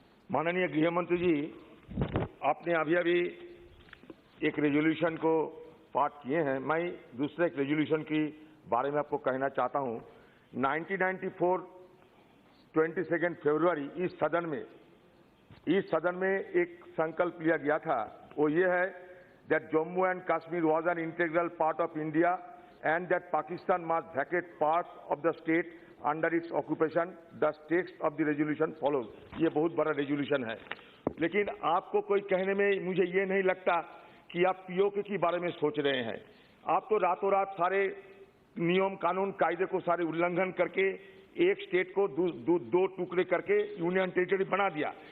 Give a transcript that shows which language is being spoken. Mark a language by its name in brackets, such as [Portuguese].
[Hindi] माननीय गृह मंत्री जी, आपने अभी एक रेजोल्यूशन को पास किए हैं। मैं दूसरे एक रेजोल्यूशन के बारे में आपको कहना चाहता हूं। 1994 22 फरवरी इस सदन में एक संकल्प लिया गया था। वो ये है [English] that Jammu and Kashmir was an integral part of India and that Pakistan must vacate parts of the state under its occupation. The text of the resolution follows. [Hindi] ये बहुत बड़ा रेजोल्यूशन है, लेकिन आपको कोई कहने में मुझे ये नहीं लगता कि आप पीओके के बारे में सोच रहे हैं। आप तो रातों रात सारे नियम कानून कायदे को सारे उल्लंघन करके एक स्टेट को दो टुकड़े करके यूनियन टेरिटरी बना दिया।